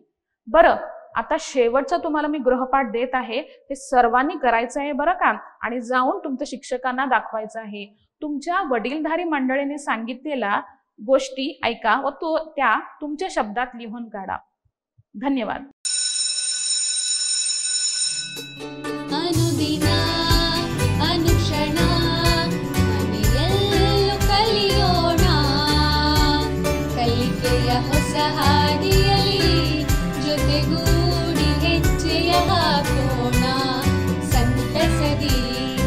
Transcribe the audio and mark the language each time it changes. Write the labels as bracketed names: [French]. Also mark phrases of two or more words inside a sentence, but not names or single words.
[Marathi] बरं, आता शेवटचा तुम्हाला मी गृहपाठ देत आहे, हे सर्वांनी करायचं आहे बरं का, आणि जाऊन तुमच्या शिक्षकांना दाखवायचं आहे. तुमच्या वडीलधारी मंडळीने सांगितलेल्या गोष्टी ऐका व त्या तुमच्या शब्दात लिहून काढा. धन्यवाद. [Kannada] ಅನುದಿನ ಅನುಕ್ಷಣ ಮನೆಯಲ್ಲೂ ಕಲಿಯೋಣ, ಕಲಿಕೆಯ ಹೊಸ ಹಾದಿಯಲ್ಲಿ ಜೊತೆಗೂಡಿ ಹೆಜ್ಜೆಯ ಹಾಕೋಣ, ಸಂತಸದಿ